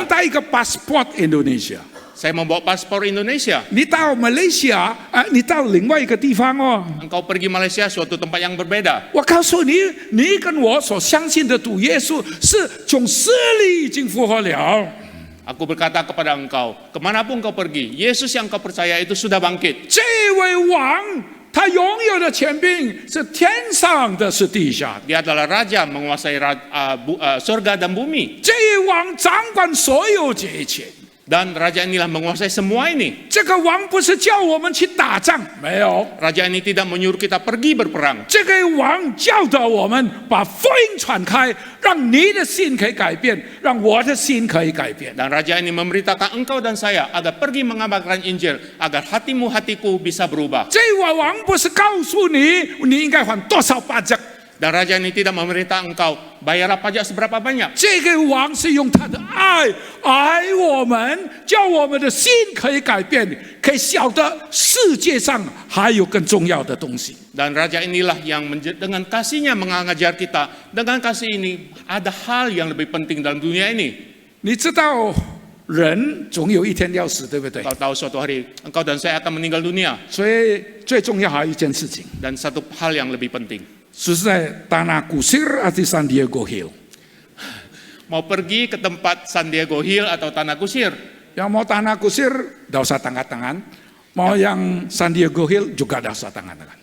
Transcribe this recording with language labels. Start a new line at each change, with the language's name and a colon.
Chinese: 们带一个 passport Indonesia，
Indonesian: Saya membawa paspor Indonesia.
Chinese: 你到马来西亚啊，你到另外一个地方哦。
Indonesian: Engkau pergi Malaysia, suatu tempat yang berbeda.
Chinese: 我告诉你，你跟我所相信的主耶稣是从死里已经复活了。
Indonesian: Aku berkata kepada engkau, kemanapun kau pergi, Yesus yang kau percaya itu sudah bangkit.
Chinese: 这位王，他拥有的权柄是天上的，是地下的。
Indonesian: Dia adalah raja menguasai surga dan bumi.
Chinese: 这位王掌管所有这一切。
Indonesian: Dan raja inilah menguasai semua ini.
Chinese: 这个王不是叫我们去打仗，没有。
Indonesian: Raja ini tidak menyuruh kita pergi berperang.
Chinese: 这个王教导我们把福音传开，让你的心可以改变，让我的心可以改变。
Indonesian: Dan raja ini memberitakan engkau dan saya agar pergi mengabarkan Injil, agar hatimu hatiku bisa berubah.
Chinese: 这位王不是告诉你你应该还多少pajak，
Indonesian: Dan raja ini tidak memerintah engkau bayarlah pajak seberapa banyak.
Chinese: 这个王是用他的爱爱我们，叫我们的心可以改变，可以晓得世界上还有更重要的东西。
Indonesian: Dan raja inilah yang dengan kasihnya mengajar kita. Dengan kasih ini ada hal yang lebih penting dalam dunia ini.
Chinese: 你知道人总有一天要死，对不对？
Indonesian: Kau tahu suatu hari engkau dan saya akan meninggal dunia.
Chinese: 所以最重要还有一件事情，
Indonesian: Dan satu hal yang lebih penting.
Chinese: 是在Tanah Kusir atau San Diego Hill。
Indonesian: Mau pergi ke tempat San Diego Hill atau Tanah Kusir. Yang mau Tanah Kusir, tidak usah tangan-tangan. Mau yang San Diego Hill juga tidak usah tangan-tangan.